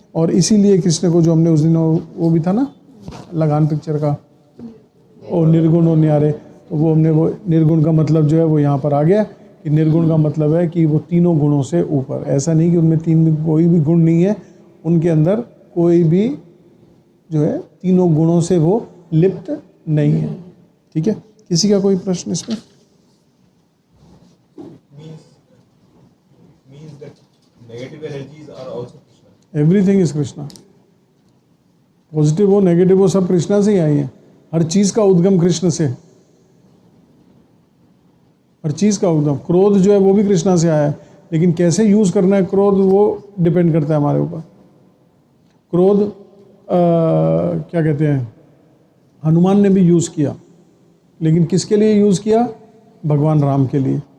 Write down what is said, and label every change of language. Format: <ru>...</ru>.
<hi>और इसीलिए कृष्ण को जो हमने उस दिन वो भी था ना लगान पिक्चर का, और निर्गुण और न्यारे, तो वो हमने वो निर्गुण का मतलब जो है वो यहाँ पर आ गया कि निर्गुण का मतलब है कि वो तीनों गुणों से ऊपर। ऐसा नहीं कि उनमें कोई भी गुण नहीं है, उनके अंदर कोई भी जो है तीनों गुणों से वो लिप्त नहीं है। ठीक है। किसी का कोई प्रश्न इसमें?</hi> <en>means that negative energies are also Krishna. Everything is Krishna.</en> <hi>Positive हो नेगेटिव हो सब कृष्णा से ही आई है। हर चीज़ का उद्गम कृष्ण से। हर चीज़ का उद्गम। क्रोध जो है वो भी कृष्णा से आया है, लेकिन कैसे यूज़ करना है क्रोध वो डिपेंड करता है हमारे ऊपर। क्रोध क्या कहते हैं, हनुमान ने भी यूज़ किया, लेकिन किसके लिए यूज़ किया? भगवान राम के लिए।</hi>